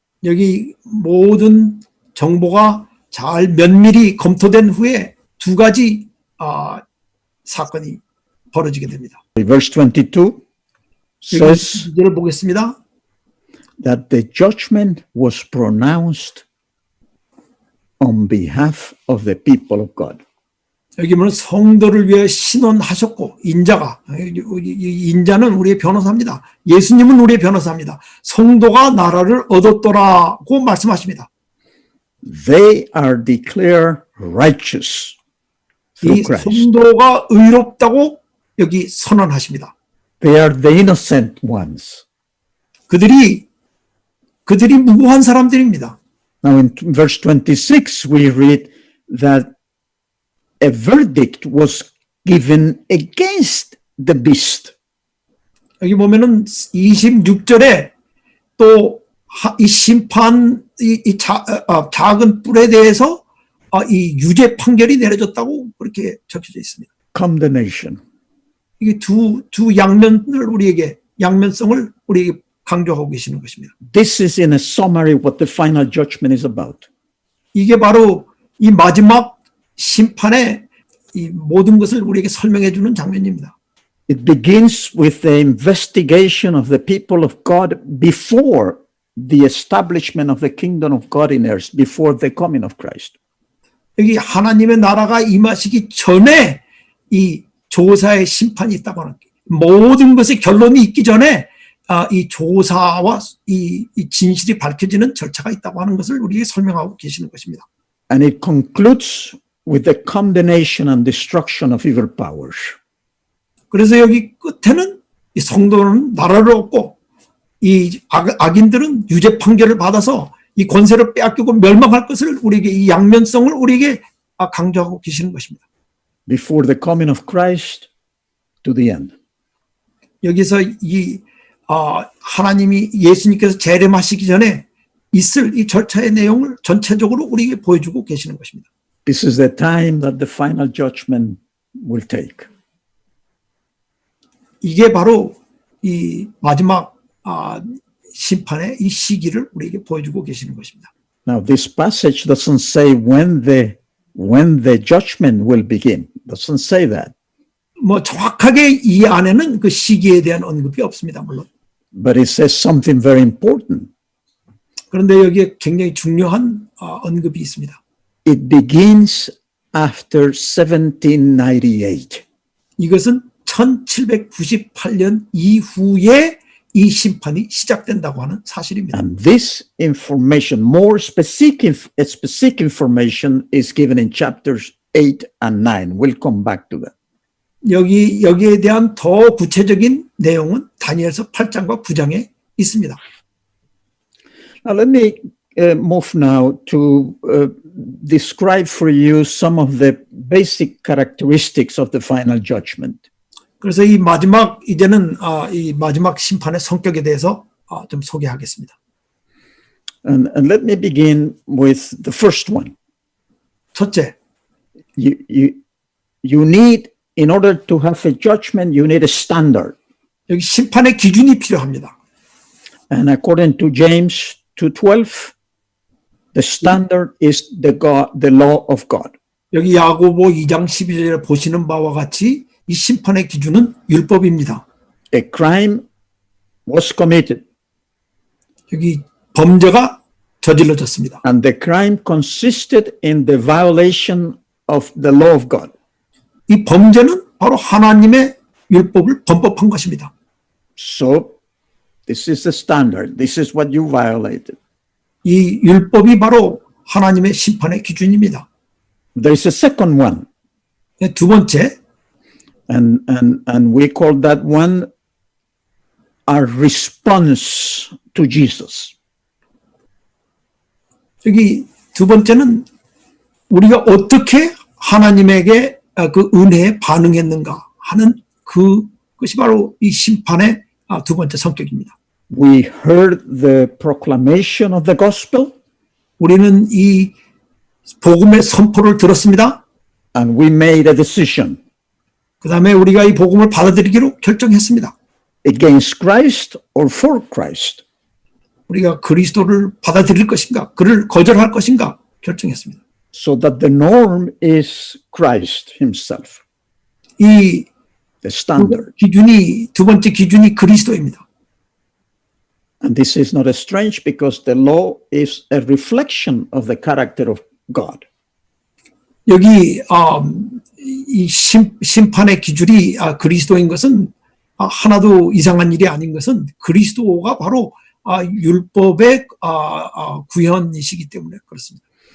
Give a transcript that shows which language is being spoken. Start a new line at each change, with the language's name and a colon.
Korean: 여기 모든 정보가 잘 면밀히 검토된 후에 두 가지 사건이 벌어지게 됩니다.
English: Verse 22 says
Korean: 이를 보겠습니다.
English: that the judgment was pronounced on behalf of the people of God.
Korean: 여기 보면 성도를 위해 신원하셨고 인자가 인자는 우리의 변호사입니다. 예수님은 우리의 변호사입니다. 성도가 나라를 얻었더라고 말씀하십니다.
English: They are declared righteous through Christ.
Korean: 성도가 의롭다고 여기 선언하십니다.
English: They are the innocent ones.
Korean: 그들이 무고한 사람들입니다.
English: Now in verse 26 we read that a verdict was given against the beast.
Korean: 여기 보면은 26절에 또 이 심판 작은 뿔에 대해서 이 유죄 판결이 내려졌다고 그렇게 적혀져 있습니다.
English: Condemnation.
Korean: 이게 두 양면성을 우리에게 강조하고 계시는 것입니다.
English: This is in a summary what the final judgment is about.
Korean: 이게 바로 이 마지막 심판의 이 모든 것을 우리에게 설명해 주는 장면입니다.
English: It begins with the investigation of the people of God before the establishment of the kingdom of God in earth, before the coming of Christ.
Korean: 여기 하나님의 나라가 임하시기 전에 이 조사의 심판이 있다고 하는 모든 것의 결론이 있기 전에 이 조사와 이 진실이 밝혀지는 절차가 있다고 하는 것을 우리에게 설명하고 계시는 것입니다.
English: And it concludes with the condemnation and destruction of evil powers.
Korean: 그래서 여기 끝에는 이 성도는 나라를 얻고 이 악인들은 유죄 판결을 받아서 이 권세를 빼앗기고 멸망할 것을 우리에게 이 양면성을 우리에게 강조하고 계시는 것입니다.
English: Before the coming of Christ to the end.
Korean: 여기서 이 하나님이 예수님께서 재림하시기 전에 있을 이 절차의 내용을 전체적으로 우리에게 보여주고 계시는 것입니다.
English: This is the time that the final judgment will take.
Korean: 이게 바로 이 마지막 심판의 이 시기를 우리에게 보여주고 계시는 것입니다.
English: Now, this passage doesn't say when the when the judgment will begin. It doesn't say that.
Korean: 뭐 정확하게 이 안에는 그 시기에 대한 언급이 없습니다. 물론.
English: But it says something very important.
Korean: 그런데 여기에 굉장히 중요한 언급이 있습니다.
English: It begins after 1798.
Korean: 이것은 1798년 이후에 이 심판이 시작된다고 하는 사실입니다.
English: And this information, more specific information is given in chapters 8 and 9. We'll come back to that.
Korean: 여기에 대한 더 구체적인 내용은 다니엘서 8장과 9장에 있습니다.
English: Now let me move now to describe for you some of the basic characteristics of the final judgment.
Korean: 그래서 이제는 이 마지막 심판의 성격에 대해서 좀 소개하겠습니다.
English: And let me begin with the first one.
Korean: 첫째,
English: You need, in order to have a judgment, you need a standard.
Korean: 여기 심판의 기준이 필요합니다.
English: And according to James 2:12, the standard is the law of God.
Korean: 여기 야고보 2장 12절에 보시는 바와 같이 이 심판의 기준은 율법입니다.
English: A crime was committed,
Korean: 여기 범죄가 저질러졌습니다.
English: and the crime consisted in the violation of the law of God.
Korean: 이 범죄는 바로 하나님의 율법을 범법한 것입니다.
English: So, this is the standard. This is what you violated.
Korean: 이 율법이 바로 하나님의 심판의 기준입니다.
English: There is a second one,
Korean: 두 번째,
English: and we call that one our response to Jesus.
Korean: 여기 두 번째는 우리가 어떻게 하나님에게 그 은혜에 반응했는가 하는 그것이 바로 이 심판의 두 번째 성격입니다.
English: We heard the proclamation of the gospel,
Korean: 우리는 이 복음의 선포를 들었습니다.
English: and we made a decision
Korean: 그 다음에 우리가 이 복음을 받아들이기로 결정했습니다.
English: against Christ or for Christ.
Korean: 우리가 그리스도를 받아들일 것인가, 그를 거절할 것인가 결정했습니다.
English: So that the norm is Christ himself,
Korean: 이
English: the standard.
Korean: 두 번째 기준이 그리스도입니다.
English: And this is not strange because the law is a reflection of the character of God.
Korean: 여기 이 심판의 기준이 그리스도인 것은 하나도 이상한 일이 아닌 것은 그리스도가 바로 율법의 구현이시기 때문에 그렇습니다.